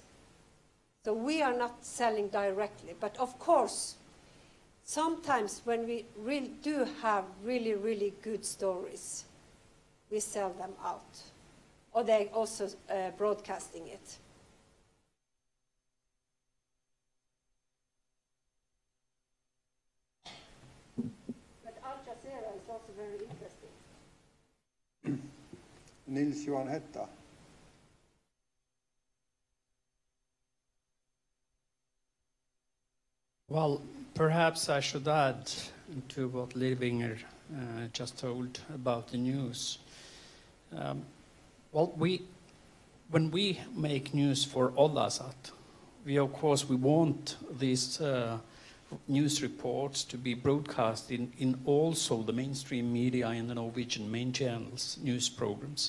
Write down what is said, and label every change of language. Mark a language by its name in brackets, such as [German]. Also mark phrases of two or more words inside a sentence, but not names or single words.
[English] So we are not selling directly, but of course, sometimes when we really do have really, really good stories, we sell them out. Or they're also broadcasting it. But Al Jazeera is also very interesting. Nils-Johan Hetta. Well, perhaps I should add to what Livinger just told about the news. Well, when we make news for Oddesat, we want these news reports to be broadcast in also the mainstream media in the Norwegian main channels, news programs.